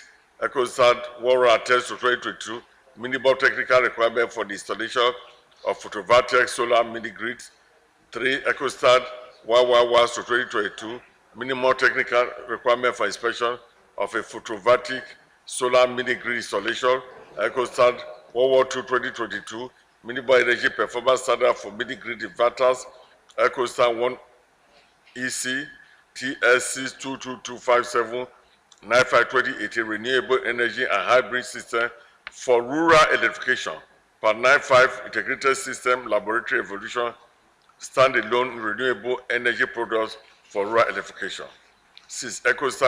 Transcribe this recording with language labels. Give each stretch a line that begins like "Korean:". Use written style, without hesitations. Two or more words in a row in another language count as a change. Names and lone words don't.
English: EcoStan 110/2022, minimum technical requirement for the installation of photovoltaic solar mini-grids. 3. EcoStan 111/2022, minimum technical requirement for inspection of a photovoltaic solar mini-grid installation. EcoStan 112/2022, minimum energy performance standard for mini-grid inverters. EcoStan 1 EC TS6 22257-95/2018, renewable energy and hybrid system for rural electrification. Part 95, integrated system laboratory evolution, standalone renewable energy products for rural electrification.